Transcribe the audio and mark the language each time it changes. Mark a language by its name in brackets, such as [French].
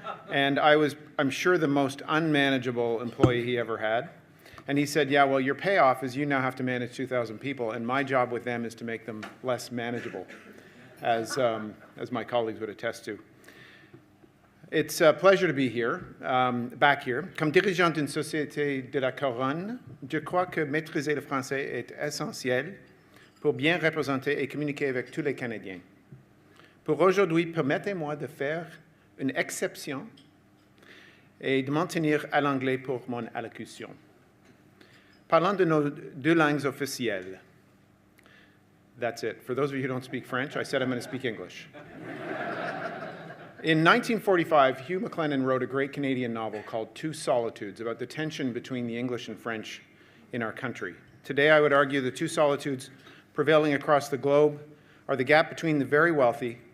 [English] And I'm sure, the most unmanageable employee he ever had. And he said, yeah, well, your payoff is you now have to manage 2,000 people, and my job with them is to make them less manageable, as my colleagues would attest to. It's a pleasure to be here, back here. [French] Comme dirigeant d'une société de la couronne, je crois que maîtriser le français est essentiel pour bien représenter et communiquer avec tous les Canadiens. Pour aujourd'hui, permettez-moi de faire une exception et de m'en tenir à l'anglais pour mon allocution. Parlant de nos deux langues officielles. [English] That's it. For those of you who don't speak French, I said I'm going to speak English. In 1945, Hugh MacLennan wrote a great Canadian novel called Two Solitudes about the tension between the English and French in our country. Today, I would argue the two solitudes prevailing across the globe are the gap between the very wealthy